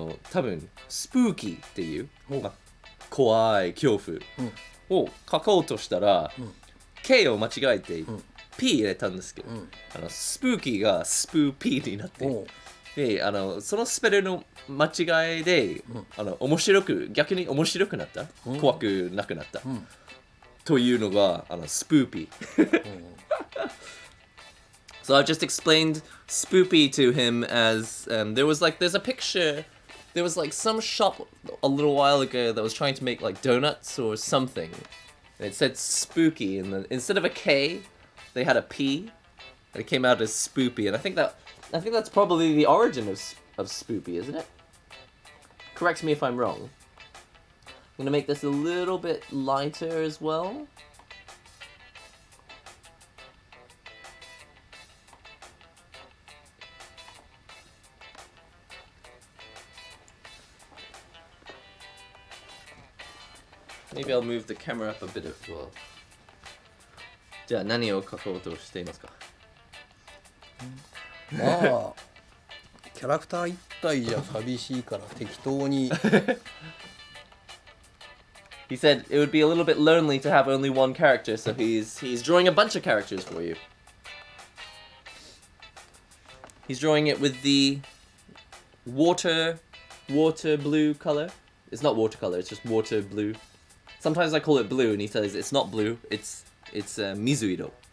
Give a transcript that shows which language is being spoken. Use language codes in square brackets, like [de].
[ja] 多分スプーキーっていう、怖い恐怖を書こうとしたら、K を間違えて、P 入れたんですけど、スプーキーがスプーピーになって、でそのスペルの間違いで、逆に面白くなった、怖くなくなった、というのがスプーピー。 [en] So I just explained spoopy to him as there's a picture. There was like some shop a little while ago that was trying to make like donuts or something. And it said spooky, and instead of a K, they had a P. And it came out as spoopy, and I think that's probably the origin of spoopy, isn't it? Correct me if I'm wrong. I'm gonna make this a little bit lighter as well. Maybe I'll move the camera up a bit as well. [ja] じゃあ何を書こうとしていますか？まあキャラクター一体じゃ寂しいから適当に。 [en] He said it would be a little bit lonely to have only one character, so he's drawing a bunch of characters for you. He's drawing it with the water blue color. It's not watercolor, it's just water blue. Sometimes I call it blue, and he says it's not blue, it's mizuiro.